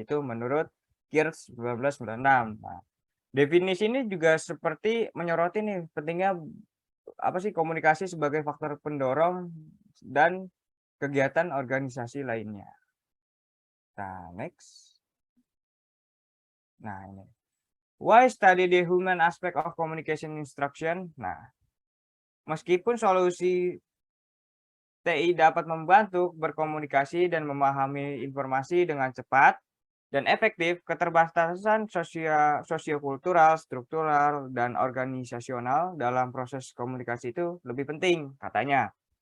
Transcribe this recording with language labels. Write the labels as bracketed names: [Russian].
[Indonesian] Itu menurut Kirsch 1996. Nah, definisi ini juga seperti menyoroti nih pentingnya apa sih komunikasi sebagai faktor pendorong dan kegiatan organisasi lainnya. Nah, next. Nah, ini. [English] Why study the human aspect of communication instruction? [Indonesian] Nah, meskipun solusi TI dapat membantu berkomunikasi dan memahami informasi dengan cepat dan efektif, keterbatasan sosiokultural, struktural, dan organisasional dalam proses komunikasi itu lebih penting, katanya.